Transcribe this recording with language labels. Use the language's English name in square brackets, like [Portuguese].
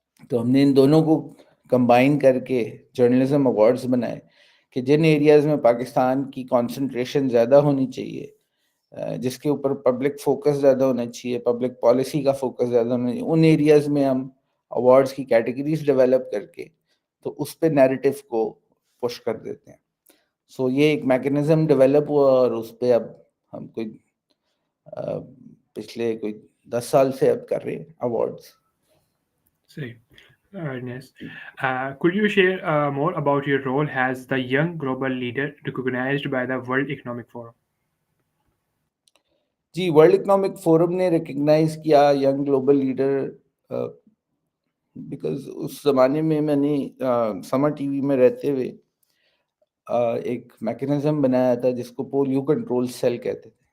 [Urdu] تو ہم نے ان دونوں کو کمبائن کر کے جرنلزم ایوارڈز بنائے کہ جن ایریاز میں پاکستان کی کانسنٹریشن زیادہ ہونی چاہیے، جس کے اوپر پبلک فوکس زیادہ ہونا چاہیے، پبلک پالیسی کا فوکس زیادہ ہونا چاہیے، ان ایریاز میں ہم ایوارڈز کی کیٹیگریز ڈیولپ کر کے تو اس پہ نیریٹو کو پش کر دیتے ہیں. سو یہ ایک میکنزم ڈیولپ ہوا اور اس پہ اب ہم کوئی پچھلے کوئی 10 سال سے اب کر رہے ہیں awards. [English] Say, very nice. Could you share more about your role as the young global leader recognized by the World Economic Forum? [Urdu] جی world economic forum نے ریکگنائز کیا ینگ گلوبل لیڈر بیکاز اس زمانے میں نے سمر T V میں رہتے ہوئے ایک mechanism بنایا تھا جس کو پولیو کنٹرول سیل کہتے تھے.